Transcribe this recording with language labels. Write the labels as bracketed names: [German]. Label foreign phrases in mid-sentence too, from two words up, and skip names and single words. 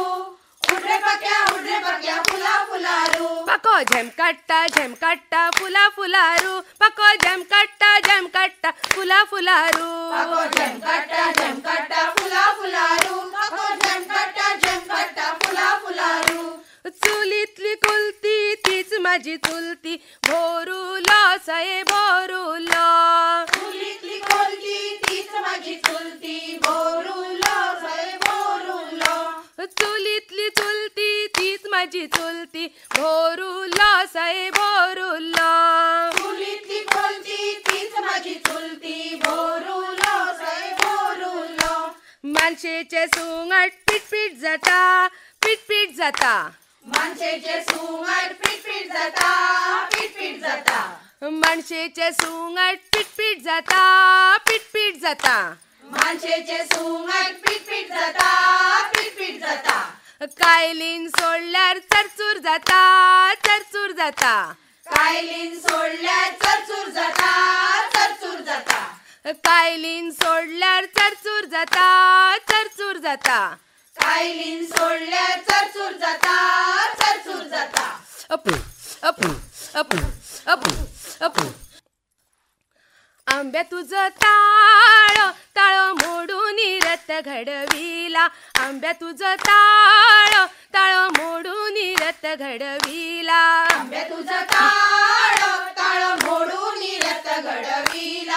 [Konkani] उडरे पाक्या, उडरे पाक्या फुला फुलारू. पाको झेमकाट्टा, झेमकाट्टा फुला फुलारू. पाको झेमकाट्टा, झेमकाट्टा फुला फुलारू. पाको झेमकाट्टा, झेमकाट्टा फुला फुलारू. पाको झेमकाट्टा, झेमकाट्टा फुला फुलारू. [Marathi] चुलीतली कुलती तीच माझी चुलती, भोरुलो सये भोरुलो. चुलीतली कोलती तीच माझी चुलती, भोरुलो सय भोरुलो. चुलीतली चुलती तीच माझी चुलती, भोरुलो सये भोरुलो. चुलीतली कोलती तीच माझी चुलती, भोरुलो सय भोरुलो. [Konkani] माणसेचे सुंगट पीट जाता, पीट जाता. माणसेचे सुंगट पीट जाता, पीट जाता. माणसेचे सुंगट पीट जाता, पीट जाता. माणसेचे सुंगट पीट जाता, पीट जाता. कायलीन सोडल्यार चरचूर जाता, चरचूर जाता. कायलीन सोडल्यार चरचूर जाता, चरचूर जाता. कायलीन सोडल्यार चरचूर जाता, चरचूर जाता. कायलीन सोडल्यार चरचूर जाता, चरचूर जाता. अपू अपू अपू अपू अपू. [Marathi] आंब्या तुझं ताळ, ताळ मोडून रथ घडविला. आंब्या तुझं ताळ, ताळ मोडून रथ घडविला. आंब्या तुझं ताळ, ताळ मोडून रथ घडविला.